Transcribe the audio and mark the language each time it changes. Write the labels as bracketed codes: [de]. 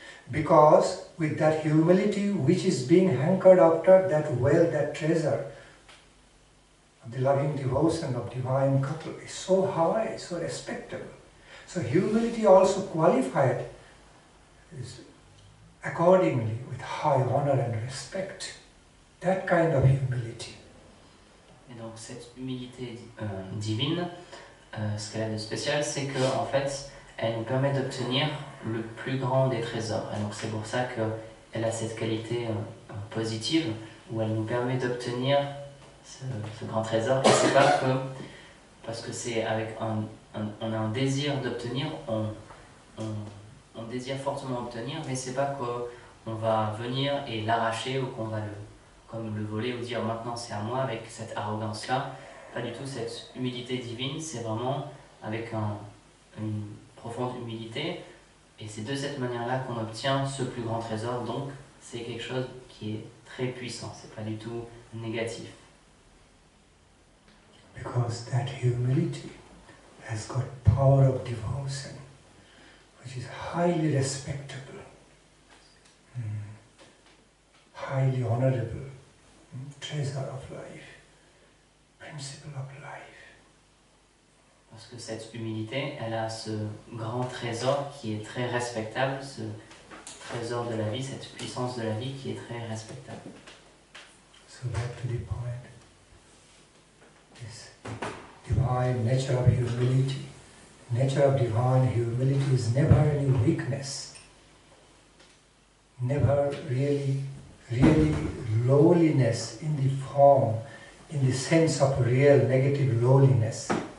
[en] Because with that humility which is being hankered after, that wealth, that treasure, the loving devotion of divine couple is so high, so respectable. So humility also qualified is accordingly with high honor and respect. That kind of humility. [fr] Et donc cette humilité divine, ce qu'elle a de spécial, c'est que en fait, elle nous permet d'obtenir le plus grand des trésors. Et donc c'est pour ça qu'elle a cette qualité positive, où elle nous permet d'obtenir ce grand trésor. Et c'est pas que parce que c'est avec on a un désir d'obtenir, on désire fortement obtenir, mais c'est pas qu'on va venir et l'arracher ou qu'on va comme le voler ou dire maintenant c'est à moi avec cette arrogance-là. Pas du tout, cette humilité divine, c'est vraiment avec une profonde humilité, et c'est de cette manière-là qu'on obtient ce plus grand trésor, donc c'est quelque chose qui est très puissant, c'est pas du tout négatif. [en] Because that humility has got power of devotion, which is highly respectable, highly honorable, treasure of life, principle of life. [fr] Parce que cette humilité, elle a ce grand trésor qui est très respectable, ce trésor de la vie, cette puissance de la vie qui est très respectable. [en] So back to the point, this divine nature of humility. Nature of divine humility is never any weakness, never really lowliness in the form, in the sense of real negative lowliness.